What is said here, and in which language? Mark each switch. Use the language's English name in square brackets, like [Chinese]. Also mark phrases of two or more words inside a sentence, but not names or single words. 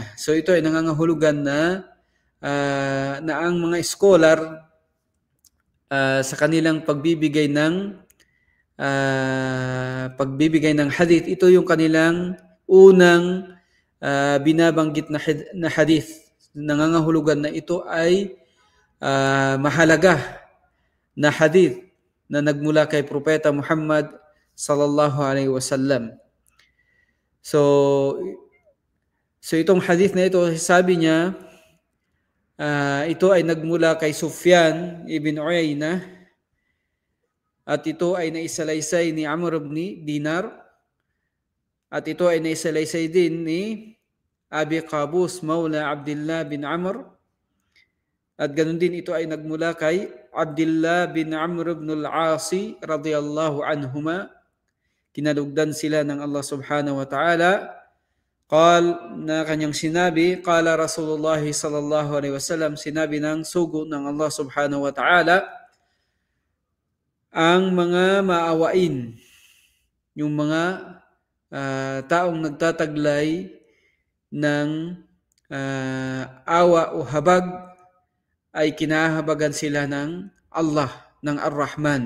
[Filipino] So ito ay nangangahulugan na ang mga scholar sa kanilang pagbibigay ng hadith, ito yung kanilang unang binabanggit na hadith. Nangangahulugan na ito ay mahalaga na hadith na nagmula kay Propeta Muhammad [Arabic] صلى الله عليه وسلم. [Filipino] So So itong hadith na ito, sabi niya, ito ay nagmula kay Sufyan ibn Uyaynah at ito ay naisalaysay ni Amr ibn Dinar at ito ay naisalaysay din ni Abi Qabus Maula Abdullah bin Amr at ganun din ito ay nagmula kay Abdullah bin Amr ibn al-Asi [Arabic] رضي الله عنهما. [Filipino] Kinalugdan sila ng Allah [Arabic] سبحانه وتعالى. [Filipino] Qal na kanyang sinabi, [Arabic] قال رسول الله صلى الله عليه وسلم, [Filipino] sinabi ng sugo ng Allah [Arabic] سبحانه وتعالى, [Filipino] ang mga maawain, yung mga taong nagtataglay ng awa o habag, ay kinahabagan sila ng Allah, ng [Arabic] Ar-Rahman.